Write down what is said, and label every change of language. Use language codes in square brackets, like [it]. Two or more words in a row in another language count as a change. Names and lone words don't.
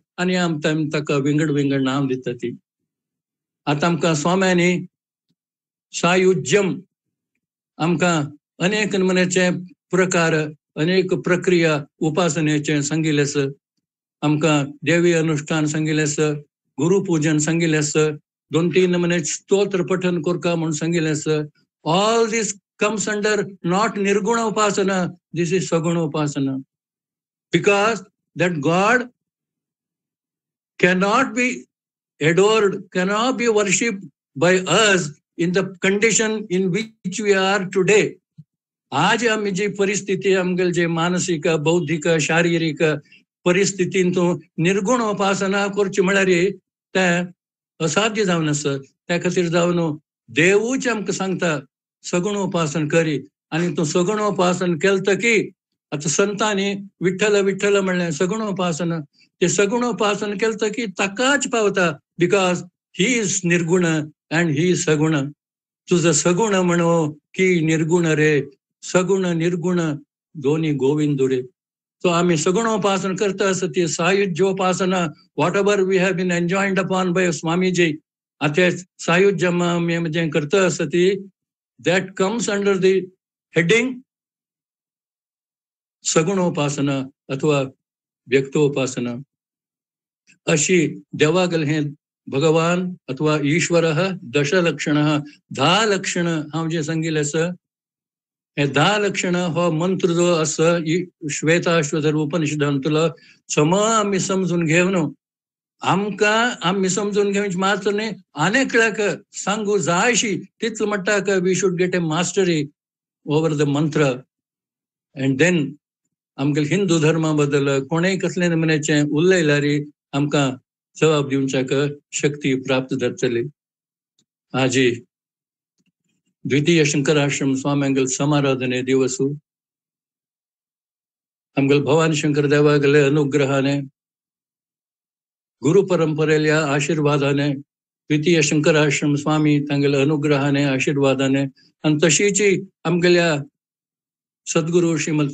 [kok] आणि आमकां विंगड विंगड नाम दिता ती. आता आमकां स्वाम्यांनी सायुज्यम आमकां अनेक नमुन्याचे प्रकार, अनेक प्रक्रिया उपासनेचे सांगिल्ले आसा. आमकां देवी अनुष्ठान सांगिल्लें आसा, गुरुपूजन सांगिल्लें आसा, 2-3 नमुने स्तोत्र पठन करका म्हणून सांगिल्लें आसा. [en] All this comes under not nirguna upasana, this is saguna upasana. Because that God cannot be adored, cannot be worshipped by us in the condition in which we are today. [kok] आज आम्ही जी परिस्थिती आमगेल जे मानसिक बौद्धिक शारीरिक परिस्थितींतून निर्गुण उपासना करची म्हळ्यार ते असाध्य जावन आसा. त्या खातीर जावन देवूच आमकां सांगता सगुण उपासन करी. आनी तूं सगुण उपासन केलतकी आता संतांनी विठ्ठल विठ्ठल म्हणलें सगुण उपासना. ते सगुण उपासन केलतकी ताकाच पावता, [en] because he is निर्गुण and he is सगुण. [mr] तुझं सगुण म्हणो की निर्गुण रे, सगुण निर्गुण दोन्ही गोविंद रे. [kok] सो आम्ही सगुण उपासना करता आसा ती सायुज्योपासना, [en] what ever we have been enjoyed upon by स्वामीजी. [kok] आता सायुज्य आमी म्हणजे करता आसा ती [en] that comes under the heading [kok] सगुणोपासना अथवा व्यक्तोपासना. अशी देवागल हे भगवान अथवा ईश्वर दशलक्षण 10 लक्षण हांव जे सांगिल्लें आसा हे 10 लक्षण हो मंत्र जो आसा श्वेताश्वतर उपनिषदांतलो सम आमी समजून घेवन आमकां आमी समजून घेवचे मात्र न्ही अनेकल्याक सांगू जाय अशी तितले मट्टाक [en] we should get a mastery over the mantra. and then [kok] आमगे हिंदू धर्मा बद्दल कोणेय कसले नमुन्याचे उलयल्यार आमकां जबाब दिवच्याक शक्ती प्राप्त जातली. आजी द्वितीय शंकराश्रम स्वाम्यांगल समाराधने दिवसू आमगल भवानी शंकर देवागले अनुग्रहाने गुरु परंपरेल्या आशीर्वादाने द्वितीय शंकराश्रम स्वामी तांगेल्या अनुग्रहाने आशीर्वादाने आणि तशीची आमगेल्या सद्गुरु श्रीमद